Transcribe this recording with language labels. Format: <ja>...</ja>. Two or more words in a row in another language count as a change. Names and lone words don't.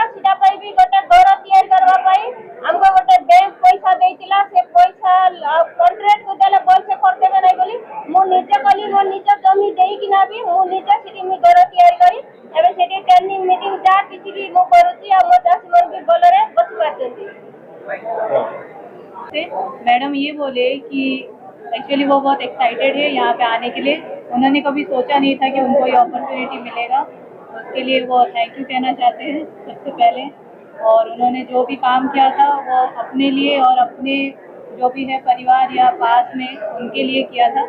<or>ସେଟା ପାଇଁ ବି ଗୋଟେ ଘର ତିଆରି କରିବା ପାଇଁ ଆମକୁ ଗୋଟେ ବ୍ୟାଙ୍କ ପଇସା ଦେଇଥିଲା। ସେ ପଇସା କଣ୍ଟ୍ରାକ୍ଟକୁ ଦେଲେ ଭଲସେ କରିଦେବେ ନାହିଁ ବୋଲି ମୁଁ ନିଜେ କଲି। ମୋ ନିଜ ଜମି ଦେଇକିନା ବି ମୁଁ ନିଜେ ସେଠି ମୁଁ ଘର ତିଆରି କରି ଏବେ ସେଠି</or> <en>training meeting</en> <or>ଯାହା କିଛି ବି ମୁଁ କରୁଛି। ଆଉ ମୋ ଚାଷୀମାନେ ବି ଭଲରେ ବସିପାରୁଛନ୍ତି।</or> <hi>मैडम ये बोले कि एक्चुअली वो बहुत एक्साइटेड है यहाँ पे आने के लिए। उन्होंने कभी सोचा नहीं था कि उनको ये अपॉर्चुनिटी मिलेगा। उसके लिए वो</hi> <en>thank you</en> <hi>कहना चाहते हैं सबसे पहले। और उन्होंने जो भी काम किया था वो अपने लिए और अपने जो भी है परिवार या पास में उनके लिए किया था।</hi>